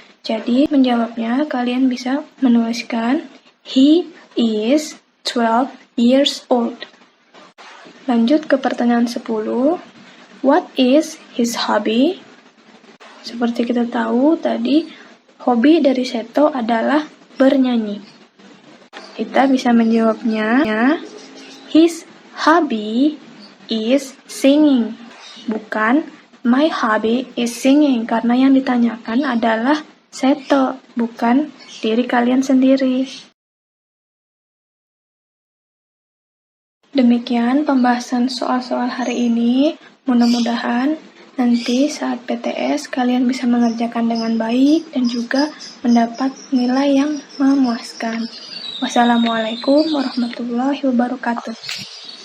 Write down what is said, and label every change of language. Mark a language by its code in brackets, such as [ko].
[id] Jadi menjawabnya kalian bisa menuliskan [en] he is 12 years old. [id] Lanjut ke pertanyaan 10. [en] What is his hobby? [id] Seperti kita tahu tadi, hobi dari Seto adalah bernyanyi. Kita bisa menjawabnya, [en] his hobby is singing. Bukan, my hobby is singing. [id] Karena yang ditanyakan adalah Seto, bukan diri kalian sendiri. Demikian pembahasan soal-soal hari ini. Mudah-mudahan nanti saat PTS kalian bisa mengerjakan dengan baik dan juga mendapat nilai yang memuaskan. Wassalamualaikum warahmatullahi wabarakatuh.